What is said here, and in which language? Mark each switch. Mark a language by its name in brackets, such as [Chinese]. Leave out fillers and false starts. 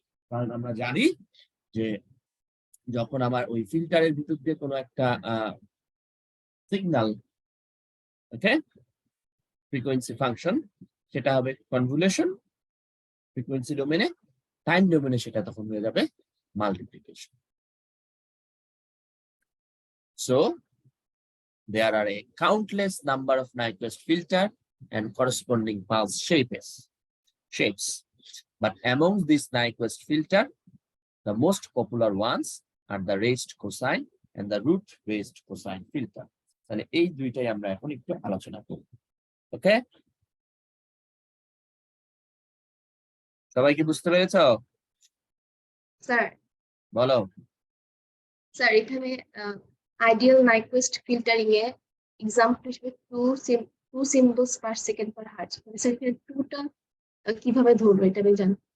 [Bangla] কারণ আমরা জানি যে যখন আমার ওই ফিল্টারের ভিতর দিয়ে কোনো একটা সিগন্যাল, ওকে, ফ্রিকোয়েন্সি ফাংশন, সেটা হবে কনভলিউশন ফ্রিকোয়েন্সি ডোমেনে, টাইম ডোমেনে সেটা তখন হয়ে যাবে multiplication. [English] So there are a countless number of Nyquist filter and corresponding pulse shapes. But among these Nyquist filter, the most popular ones are the raised cosine and the root raised cosine filter. [Bangla] তাহলে এই দুইটাই আমরা এখন একটু আলোচনা করব। ওকে, সবাই কি বুঝতে পেরেছো? স্যার বলো। স্যার এখানে আইডিয়াল নাইকুইস্ট ফিল্টারিং এ এক্সাম্পল হিসেবে টু সিম্বলস পার সেকেন্ড পার হার্জ, স্যার এখানে টুটা কিভাবে ধরবো এটা আমি জানি।